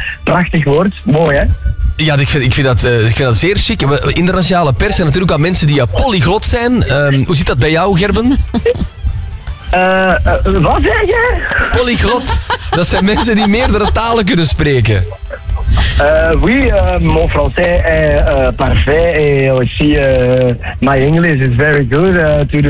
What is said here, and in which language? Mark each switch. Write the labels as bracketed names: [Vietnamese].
[Dutch] Prachtig woord, mooi hè. Ja, ik vind dat zeer chic. Internationale pers zijn natuurlijk ook mensen die polyglot zijn. Hoe zit dat bij jou, Gerben? Wat zeg je? Polyglot. Dat zijn mensen die meerdere talen kunnen spreken. [French] Oui, mon français est parfait. Aussi, [English] my English is very good to do